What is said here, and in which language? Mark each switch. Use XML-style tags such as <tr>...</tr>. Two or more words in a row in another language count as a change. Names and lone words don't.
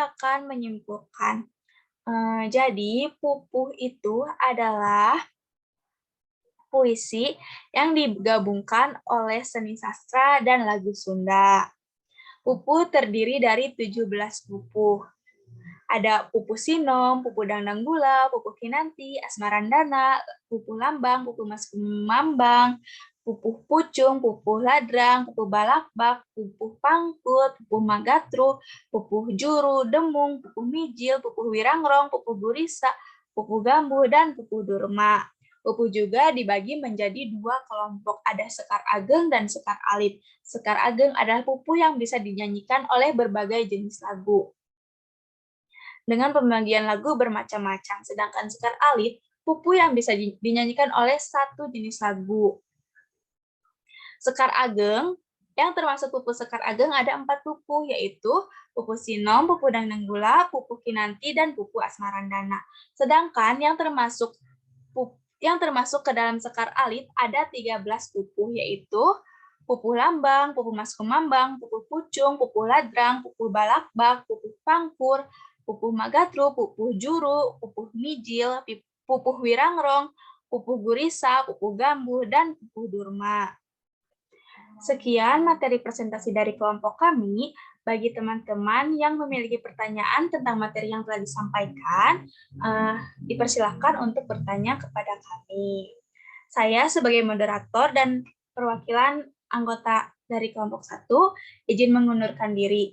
<id>akan menyimpulkan. Jadi, pupuh itu adalah puisi yang digabungkan oleh seni sastra dan lagu Sunda. Pupuh terdiri dari 17 pupuh. Ada pupuh sinom, pupuh dangdang gula, pupuh kinanti, asmarandana, pupuh lambang, pupuh mas kumambang, pupuh pucung, pupuh ladrang, pupuh balakbak, pupuh pangkut, pupuh magatru, pupuh juru, demung, pupuh mijil, pupuh wirangrong, pupuh gurisa, pupuh gambuh, dan pupuh durma. Pupuh juga dibagi menjadi 2 kelompok, ada sekar ageng dan sekar alit. Sekar ageng adalah pupuh yang bisa dinyanyikan oleh berbagai jenis lagu dengan pembagian lagu bermacam-macam. Sedangkan sekar alit, pupuh yang bisa dinyanyikan oleh satu jenis lagu. Sekar ageng, yang termasuk pupuh sekar ageng ada 4 pupuh, yaitu pupuh sinom, pupuh dangdang gula, pupuh kinanti, dan pupuh asmarandana. Sedangkan yang termasuk ke dalam sekar alit ada 13 pupuh, yaitu pupuh lambang, pupuh mas kumambang, pupuh pucung, pupuh ladrang, pupuh balakbak, pupuh pangkur, pupuh magatru, pupuh juru, pupuh mijil, pupuh wirangrong, pupuh gurisa, pupuh gambuh, dan pupuh durma. Sekian materi presentasi dari kelompok kami. Bagi teman-teman yang memiliki pertanyaan tentang materi yang telah disampaikan, dipersilakan untuk bertanya kepada kami. Saya sebagai moderator dan perwakilan anggota dari kelompok 1, izin mengundurkan diri.</id>